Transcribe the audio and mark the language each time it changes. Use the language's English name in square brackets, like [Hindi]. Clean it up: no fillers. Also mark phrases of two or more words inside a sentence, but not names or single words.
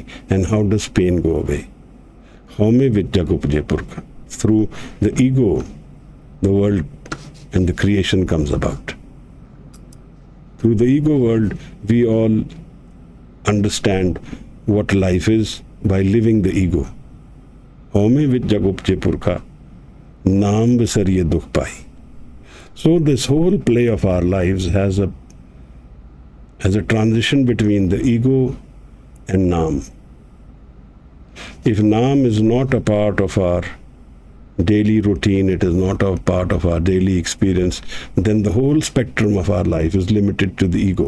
[English] And how does pain go away? [Punjabi] ਹਉਮੈ ਵਿਚਿ ਜਗੁ ਉਪਜੈ ਪੁਰਖਾ. [English] Through the ego, the world and the creation comes about. Through the ego world, we all understand what life is by living the ego. [Punjabi] ਹਉਮੈ ਵਿਚਿ ਜਗੁ ਉਪਜੈ ਪੁਰਖਾ। ਨਾਮਿ ਵਿਸਰਿਐ ਦੁਖੁ ਪਾਈਐ. [English] So this whole play of our lives has a transition between the ego and Naam. If Naam is not a part of our daily routine, it is not a part of our daily experience, then the whole spectrum of our life is limited to the ego.